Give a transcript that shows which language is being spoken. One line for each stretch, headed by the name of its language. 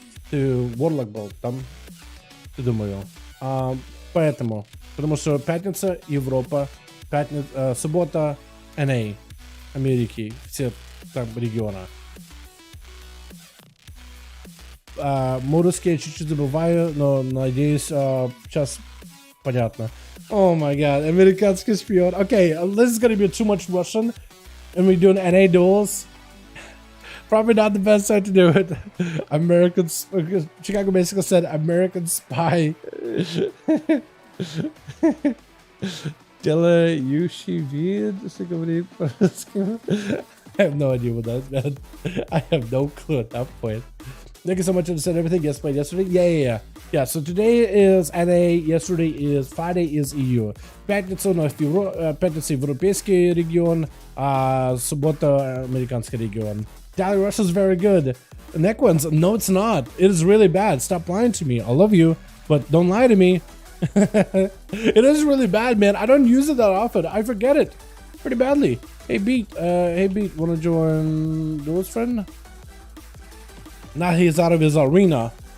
Russian: Ты Warlock был там, ты думаю. Поэтому, потому что пятница Европа, суббота NA, Америки, все там региона. Русские чуть-чуть забываю, но надеюсь, сейчас понятно.
English: Oh my god,
Russian: американский шпион.
English: Okay, this is gonna be too much Russian, and we're doing NA duels. Probably not the best time to do it. Chicago basically said American spy. Dela Yushi. I have no idea what that meant. I have no clue at that point. Thank you so much for saying everything. Yes, played yesterday. Yeah. So today is NA, yesterday is Friday is EU.
Russian: Пятница у нас пятница европейский регион, суббота американский регион.
English: Dally Rush is very good. Nequans, no, it's not. It is really bad. Stop lying to me. I love you, but don't lie to me. It is really bad, man. I don't use it that often. I forget it pretty badly. Hey, Beat. Wanna join Duels, friend? Now he's out of his arena.